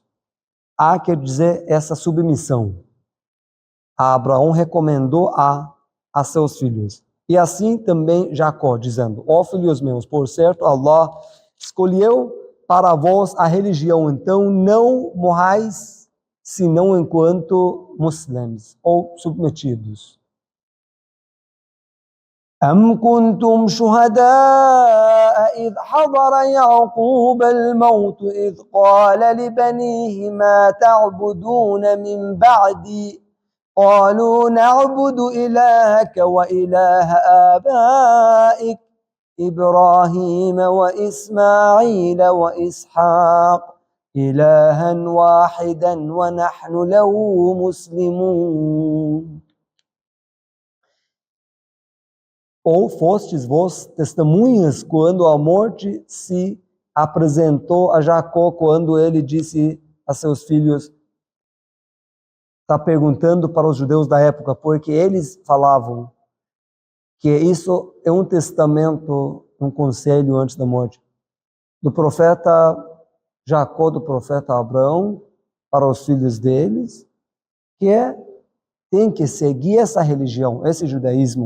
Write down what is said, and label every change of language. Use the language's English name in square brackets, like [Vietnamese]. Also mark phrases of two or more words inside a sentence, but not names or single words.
[Portuguese] Quer dizer essa submissão. Abraão recomendou a seus filhos. E assim também Jacó, dizendo, ó filhos meus, por certo, Allah escolheu para vós a religião, então não morrais, senão enquanto muçulmanos, ou submetidos. [Arabic] أم كنتم شهداء إذ حضر يعقوب الموت إذ قال لبنيه ما تعبدون من بعدي قالوا نعبد إلهك وإله آبائك إبراهيم وإسماعيل وإسحاق إلها واحدا ونحن له مسلمون. [Portuguese] Ou fostes vós testemunhas quando a morte se apresentou a Jacó, quando ele disse a seus filhos, está perguntando para os judeus da época, porque eles falavam que isso é um testamento, um conselho antes da morte, do profeta Jacó, do profeta Abraão, para os filhos deles, que tem que seguir essa religião, esse judaísmo.